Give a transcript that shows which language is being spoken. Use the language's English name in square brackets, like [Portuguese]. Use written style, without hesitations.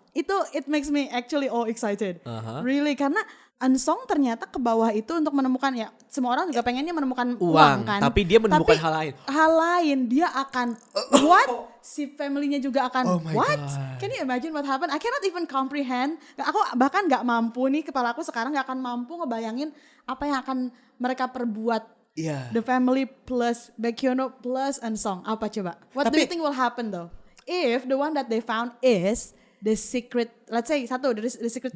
[English] It makes me actually all excited. [Indonesian] Really, karena Eun-sung ternyata ke bawah itu untuk menemukan, ya semua orang juga pengennya menemukan uang kan. tapi dia menemukan hal lain. Hal lain, dia akan what? Si family-nya juga akan [English] Oh my what? God. Can you imagine what happened? I cannot even comprehend. [Indonesian] Aku bahkan gak mampu nih, kepala aku sekarang gak akan mampu ngebayangin apa yang akan mereka perbuat. Iya. [English] The family plus Baekhyun plus Eun-sung. [Indonesian] Apa coba? [English] What do you think will happen though? If the one that they found is the secret, let's say the secret